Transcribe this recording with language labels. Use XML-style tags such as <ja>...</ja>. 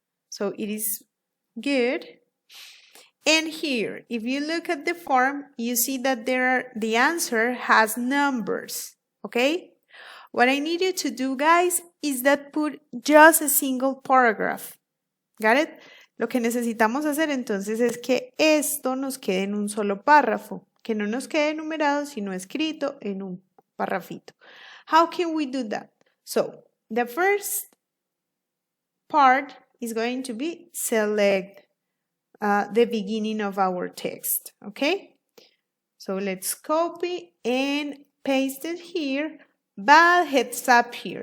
<en>So it is good. And here, if you look at the form, you see that the answer has numbers, okay? What I need you to do, guys, is that put just a single paragraph. Got it?</en> <es>Lo que necesitamos hacer entonces es que esto nos quede en un solo párrafo. Que no nos quede numerado, sino escrito en un parrafito.</es> <en>How can we do that? So, the first part is going to be select the beginning of our text, okay? So, let's copy and paste it here, but heads up here.</en>